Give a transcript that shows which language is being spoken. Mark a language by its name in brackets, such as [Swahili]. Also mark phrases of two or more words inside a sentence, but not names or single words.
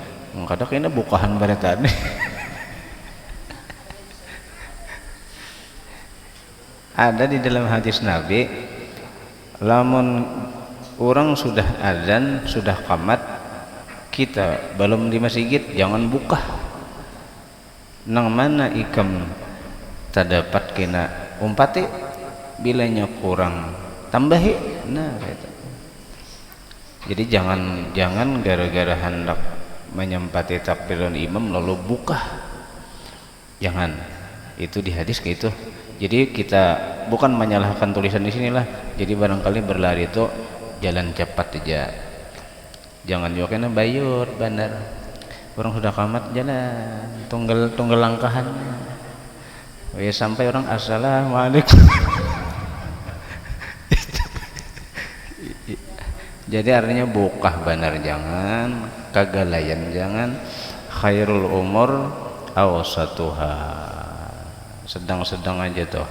[Banjar] Kadang ini bukahan pada tadi. Ada di dalam hadis Nabi, lamun orang sudah azan, sudah qamat, kita belum di masjid, jangan buka. Nang mana ikam terdapat kena umpati, bilanya kurang tambahi. [Indonesian] Nah, gitu. Jadi jangan gara-gara hendak menyempati takbiran imam lalu buka. Jangan. Itu di hadis kayak itu. Jadi kita bukan menyalahkan tulisan di sinilah. Jadi barangkali berlari itu jalan cepat aja. [Banjar] Jangan juga kena bayur benar. Orang sudah qamat jalan tunggal langkahan. [Indonesian] Ya sampai orang assalamualaikum. [Banjar] Jadi artinya bukah benar, jangan kagalayan, jangan. [Arabic] خير الأمور أوسطها, [Banjar] sedang-sedang aja tuh.